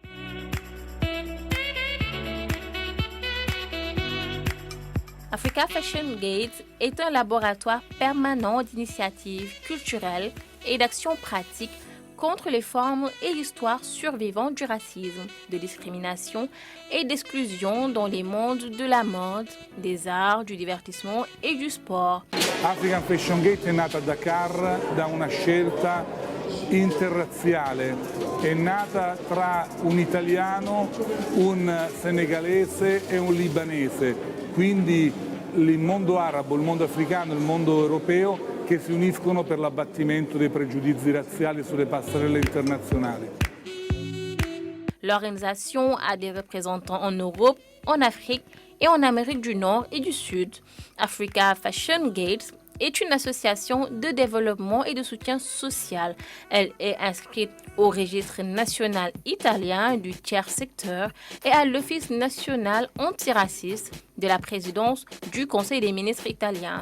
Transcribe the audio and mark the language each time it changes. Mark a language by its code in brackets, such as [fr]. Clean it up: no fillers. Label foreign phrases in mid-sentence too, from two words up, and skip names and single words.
[fr] Africa Fashion Gate est un laboratoire permanent d'initiatives culturelles et d'actions pratiques contre les formes et l'histoire survivantes du racisme, de discrimination et d'exclusion dans les mondes de la mode, des arts, du divertissement et du sport. [it] African Fashion Gate è nata a Dakar da una scelta interrazziale, è nata tra un italiano, un senegalese e un libanese, quindi il mondo arabo, il mondo africano e il mondo europeo che si uniscono per l'abbattimento dei pregiudizi razziali sulle passerelle internazionali. [fr] L'organisation a des représentants en Europe, en Afrique et en Amérique du Nord et du Sud. Africa Fashion Gate est une association de développement et de soutien social. Elle est inscrite au registre national italien du tiers secteur et à l'Office national antiraciste de la présidence du Conseil des ministres italien.